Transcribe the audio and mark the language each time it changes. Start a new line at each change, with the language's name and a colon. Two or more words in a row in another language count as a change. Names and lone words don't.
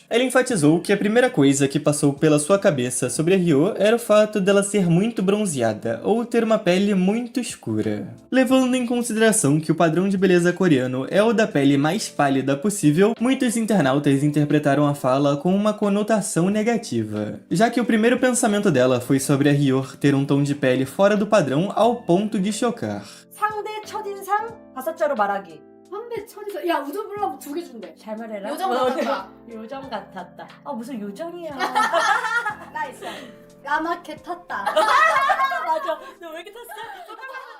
Portuguese: Ela enfatizou que a primeira coisa que passou pela sua cabeça sobre a Hyo era o fato dela ser muito bronzeada ou ter uma pele muito escura. Levando em consideração que o padrão de beleza coreano é o da pele mais pálida possível, muitos internautas interpretaram a fala com uma conotação negativa, já que o primeiro pensamento dela foi sobre a Hyo ter um tom de pele fora do padrão ao ponto ponto de chocar.
Korean: 상대 첫인상 5자로 말하기. 선배 처리서 야 우드 블럭 2개 준대. 잘 말해라. 요정 같았다. 요정 같았다. 무슨 요정이야. 나 있어. 까맣게 탔다. 맞아. 너 왜 이렇게 탔어?